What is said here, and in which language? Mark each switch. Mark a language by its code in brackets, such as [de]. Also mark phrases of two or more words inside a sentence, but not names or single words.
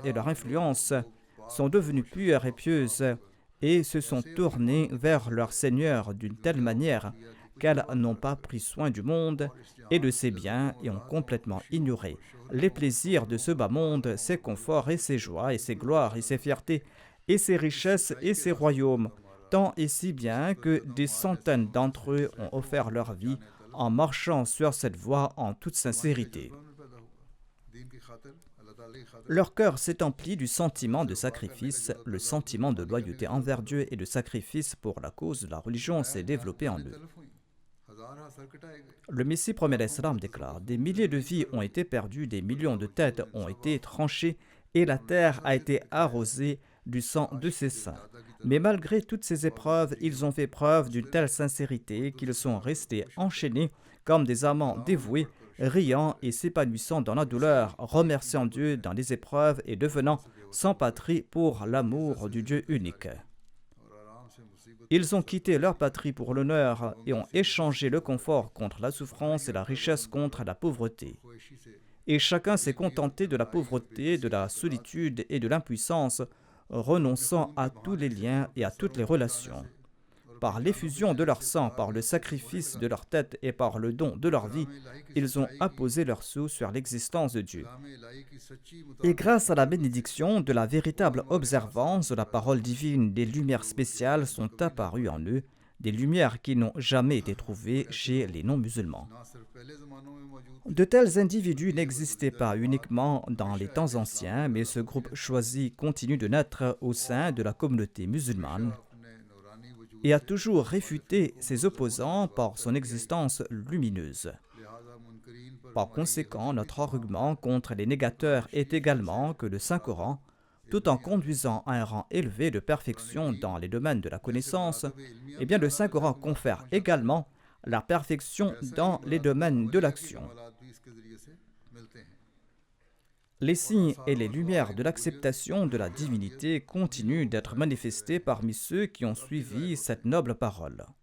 [fr] et leur influence, sont devenues pures et pieuses et se sont tournées vers leur Seigneur d'une telle manière qu'elles n'ont pas pris soin du monde et de ses biens et ont complètement ignoré les plaisirs de ce bas monde, ses conforts et ses joies et ses gloires et ses fiertés et ses richesses et ses royaumes, tant et si bien que des centaines d'entre eux ont offert leur vie en marchant sur cette voie en toute sincérité. [ur] دین کی خاطر اللہ تعالیٰ کی خاطر [fr] Leur cœur s'est empli du sentiment de sacrifice, le sentiment de loyauté envers Dieu et de sacrifice pour la cause de la religion s'est développé en eux. [ur] تلف ہوئی ہزار سر کٹائے گئے [fr] Le Messie premier l'Islam déclare: des milliers de vies ont été perdues, des millions de têtes ont été tranchées et la terre a été arrosée du sang de ses saints. Mais malgré toutes ces épreuves, ils ont fait preuve d'une telle sincérité qu'ils sont restés enchaînés comme des amants dévoués, riant et s'épanouissant dans la douleur, remerciant Dieu dans les épreuves et devenant sans patrie pour l'amour du Dieu unique. [ur] اور آرام سے مصیبت [fr] Ils ont quitté leur patrie pour l'honneur et ont échangé le confort contre la souffrance et la richesse contre la pauvreté. [ur] خواہشی سے [fr] Et chacun s'est contenté de la pauvreté, de la solitude et de l'impuissance, renonçant à tous les liens et à toutes les relations. Par l'effusion de leur sang, par le sacrifice de leur tête et par le don de leur vie, ils ont apposé leur sceau sur l'existence de Dieu. [ur] کلام الٰہی کی سچی [fr] Et grâce à la bénédiction de la véritable observance de la parole divine, des lumières spéciales sont apparues en eux, des lumières qui n'ont jamais été trouvées chez les non-musulmans. [ur] نہ صرف پہلے زمانوں میں موجود [fr] De tels individus n'existaient pas uniquement dans les temps anciens, mais ce groupe choisi continue de naître au sein de la communauté musulmane [ur] اپنے نورانی وجود [fr] et a toujours réfuté ses opposants par son existence lumineuse. [ur] لہٰذا منکرین پر [fr] Par conséquent, notre argument contre les négateurs est également que le Saint-Coran, tout en conduisant à un rang élevé de perfection dans les domaines de la connaissance, eh bien le Saint-Coran confère également la perfection dans les domaines de l'action. Les signes et les lumières de l'acceptation de la divinité continuent d'être manifestés parmi ceux qui ont suivi cette noble parole.